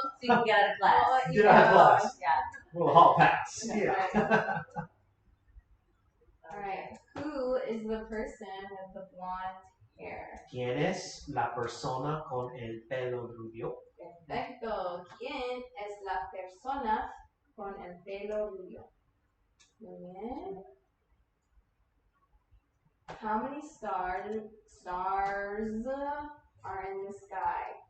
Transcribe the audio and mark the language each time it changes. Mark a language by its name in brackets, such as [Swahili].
[English] So you can get out of class. Get out of class. Yeah. Well, hall pass. Yeah. Yeah. All right. Who is the person with the blonde hair? [Spanish] ¿Quién es la persona con el pelo rubio? Perfecto. ¿Quién es la persona con el pelo rubio? Muy bien. [English] How many stars are in the sky?